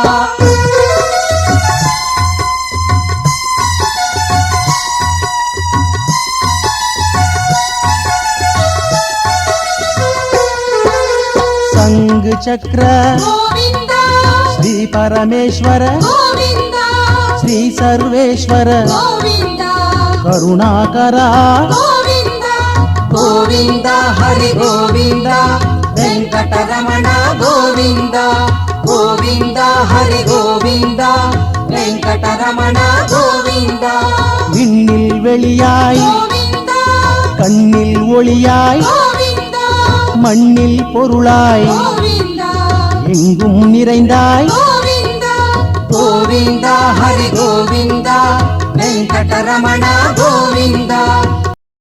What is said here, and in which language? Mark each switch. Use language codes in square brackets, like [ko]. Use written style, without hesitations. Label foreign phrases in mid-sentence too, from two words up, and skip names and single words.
[te] సంగ చక్ర శ్రీ పరమేశ్వర శ్రీ సర్వేశ్వర కరుణాకర గోవింద హరి గోవింద వెంకటరమణ గోవింద గోవింద హరి గోవింద వెంకటరమణ గోవింద [ta] விண்ணில் வெளியாய் கண்ணில் ஒளியாய் மண்ணில் பொருளாய் எங்கும் நிறைந்தாய் [te] గోవింద హరి గోవింద వెంకటరమణ గోవింద